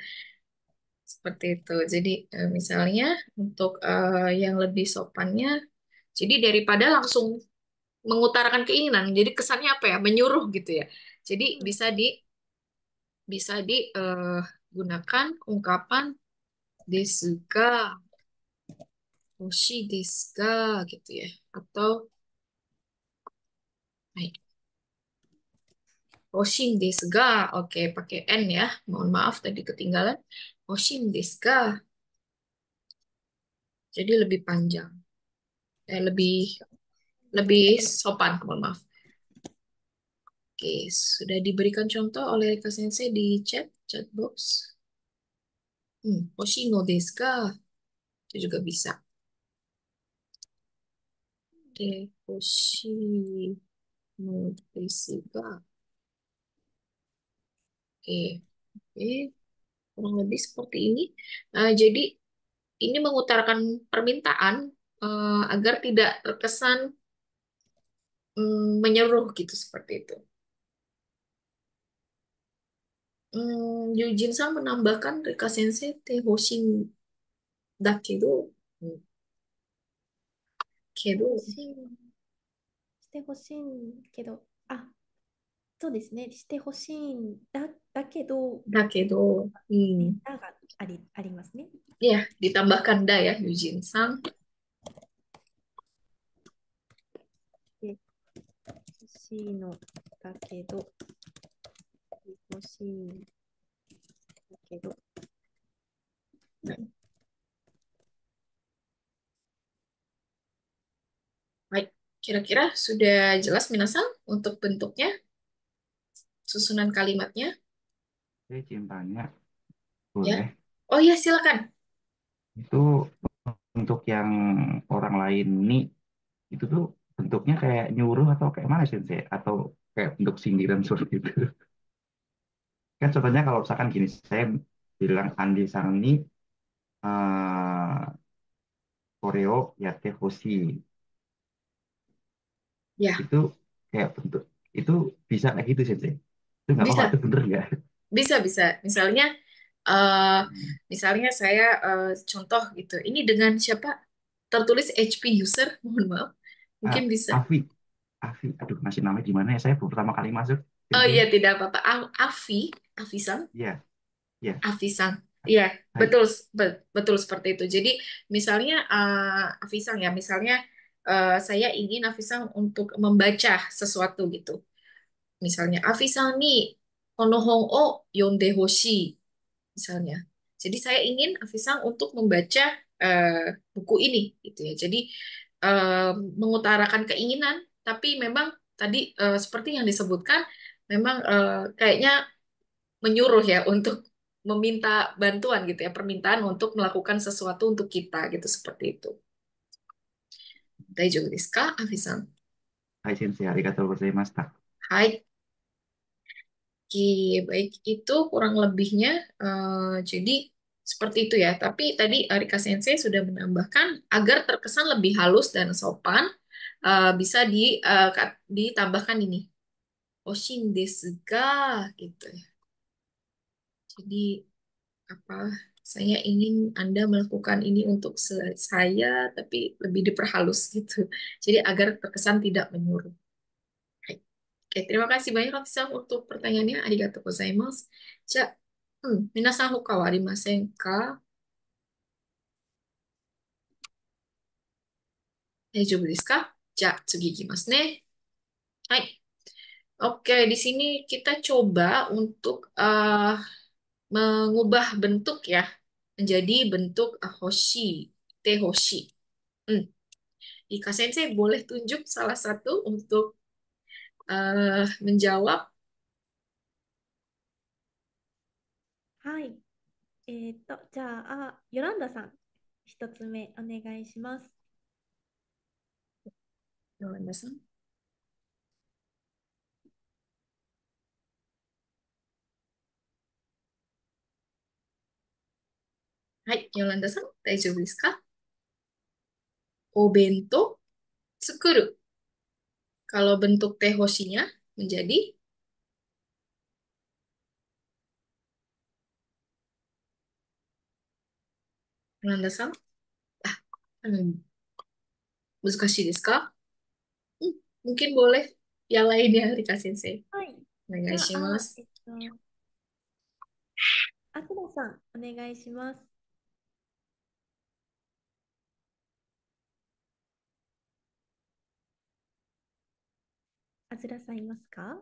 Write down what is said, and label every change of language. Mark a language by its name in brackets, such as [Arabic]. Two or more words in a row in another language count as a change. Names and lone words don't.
[Indonesian] Seperti itu. Jadi misalnya untuk yang lebih sopannya, jadi daripada langsung mengutarakan keinginan, jadi kesannya apa ya? Menyuruh gitu ya. Jadi [Japanese] うん、 [Indonesian] bisa digunakan ungkapan [Japanese] ですが、ほしいですが [Indonesian] gitu ya. Atau [Japanese] はい、ほしんですが. [Indonesian] Oke, pakai n ya. Mohon maaf tadi ketinggalan. [Japanese] ほしんですが. [Indonesian] Jadi lebih panjang. Lebih lebih sopan, mohon maaf. Oke, sudah diberikan contoh oleh Kak Sensei di chat box. [Japanese] ほしいのですか? [Indonesian] Itu juga bisa. [Japanese] ほしいのですか? [Indonesian] Oke, oke, kurang lebih seperti ini. Jadi ini mengutarakan permintaan agar tidak terkesan menyeruh gitu seperti itu. Yujin-san menambahkan Rika Sensei [Japanese] てほしんだけど、けど, 欲しい、してほしいけど、そうですね、してほしいんだけど、 dakedo. ね、だがありますね。 [Indonesian] Ya, ditambahkan da ya, Yujin-san. [Japanese] で、欲しいのだけど、欲しいんだけど、 [Indonesian] Baik, kira-kira sudah jelas minasan untuk bentuknya, susunan kalimatnya, Saya izin tanya, ya? boleh? Oh ya, silakan. Itu untuk yang orang lain nih, itu tuh bentuknya kayak nyuruh atau kayak mana sih, Sensei? Atau kayak bentuk sindiran seperti itu? Kan contohnya kalau misalkan gini, saya bilang Andi Sang ini [Japanese] これをやってほしい. [Indonesian] Ya, Itu kayak bentuk, itu bisa kayak gitu, Sensei? Itu nggak apa-apa, itu bisa, bener nggak? bisa, bisa. Eh, misalnya saya contoh gitu. Ini dengan siapa? Tertulis HP user, mohon maaf. Ah, Mungkin bisa. Afi, Afi, aduh masih namanya gimana ya? Saya baru pertama kali masuk, Oh Sensei. iya, tidak apa-apa. Afi, Afisan, Iya, iya, Afisan. Iya, Hai. betul, betul seperti itu. Jadi misalnya Afisang ya, misalnya saya ingin Afisang untuk membaca sesuatu gitu. Misalnya Afisang [Japanese] にこの本を読んでほしい [Indonesian] misalnya. Jadi saya ingin Afisang untuk membaca buku ini gitu ya. Jadi mengutarakan keinginan, tapi memang tadi seperti yang disebutkan, memang kayaknya menyuruh ya untuk meminta bantuan gitu ya, permintaan untuk melakukan sesuatu untuk kita gitu seperti itu. [Japanese] 大丈夫ですか、アフィさん？はい先生、ありがとうございました. Hai. [Indonesian] Oke, baik itu kurang lebihnya. Jadi seperti itu ya. Tapi tadi Arika Sensei sudah menambahkan agar terkesan lebih halus dan sopan, bisa ditambahkan ini. [Japanese] ほしんですが [Indonesian] gitu ya. Jadi apa? Saya ingin Anda melakukan ini untuk saya, tapi lebih diperhalus gitu. Jadi agar terkesan tidak menyuruh. Oke, terima kasih banyak Kak untuk pertanyaannya. [Japanese] ありがとうございます。じゃ、皆さん他はありませんか? 大丈夫ですか？じゃあ次いきますね。 [Indonesian] はい。Oke, di sini kita coba untuk mengubah bentuk ya menjadi bentuk [Japanese] ほしい、てほしい. Hmm. [Indonesian] Ika Sensei boleh tunjuk salah satu untuk menjawab. [Japanese] はい。じゃあ、ヨランダさん、一つ目お願いします。 Yolanda-san. はい、Yolanda-san, 大丈夫ですか？お弁当作る. [Indonesian] Kalau bentuk tehoshinya menjadi Yolanda-san. Ah, [Japanese] 難しいですか？ [Indonesian] mungkin boleh yang lainnya Rika Sensei. [Japanese] はい。じゃあ、お願いします。アキラさん、お願いします。あずらさんいますか？